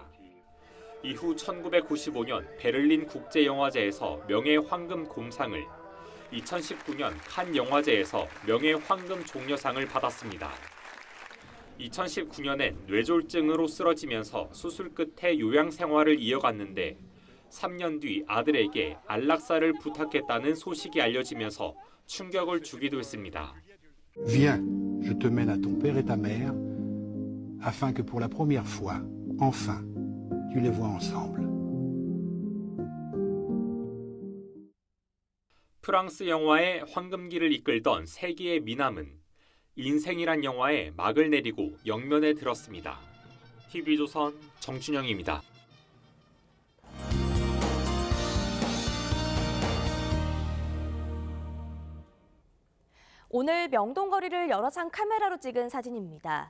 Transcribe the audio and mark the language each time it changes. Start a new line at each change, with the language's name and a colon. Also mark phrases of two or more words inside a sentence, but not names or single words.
Korean: 이후 1995년 베를린 국제영화제에서 명예황금 곰상을, 2019년 칸 영화제에서 명예황금 종려상을 받았습니다. 2019년엔 뇌졸중으로 쓰러지면서 수술 끝에 요양 생활을 이어갔는데 3년 뒤 아들에게 안락사를 부탁했다는 소식이 알려지면서 충격을 주기도 했습니다.
French: Viens, je te mène à ton père et ta mère, afin que pour la première fois, enfin, tu les vois ensemble.
Korean: 프랑스 영화의 황금기를 이끌던 세계의 미남은 인생이란 영화에 막을 내리고 영면에 들었습니다. TV조선 정준영입니다. 오늘 명동거리를 여러 장 카메라로 찍은 사진입니다.